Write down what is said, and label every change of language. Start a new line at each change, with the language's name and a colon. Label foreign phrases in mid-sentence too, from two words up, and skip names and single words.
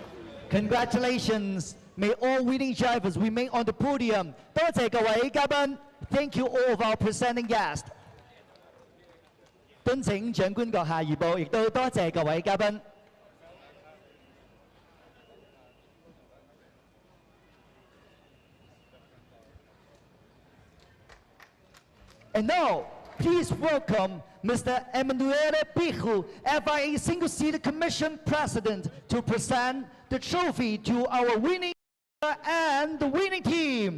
English: 照。Congratulations! May all winning drivers remain on the podium.
Cantonese: 多謝各位嘉賓。
English: Thank you all of our presenting guests.
Cantonese: 敦請長官閣下移步，亦都多謝各位嘉賓。
English: And now, please welcome Mr. Emanuele Pichu, FIA Single Seater Commission President, to present the trophy to our winning and the winning team.